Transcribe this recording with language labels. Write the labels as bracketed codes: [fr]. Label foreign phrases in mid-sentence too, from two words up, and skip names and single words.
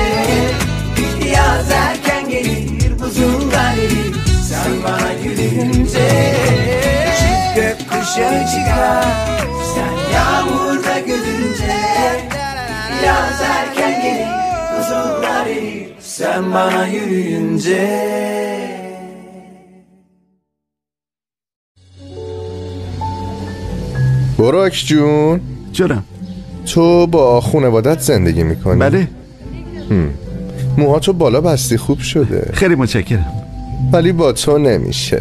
[tr] Yaz erken gelir buzullar erir sen bana yürüyünce. Çift gökkuşağı çıkar sen yağmurda gülünce. Yaz erken gelir buzullar erir sen bana yürüyünce. [fa] براک جون جانم. تو با خانوادت زندگی میکنی؟ بله. موهاتو بالا بستی خوب شده. خیلی متشکرم. ولی با تو نمیشه.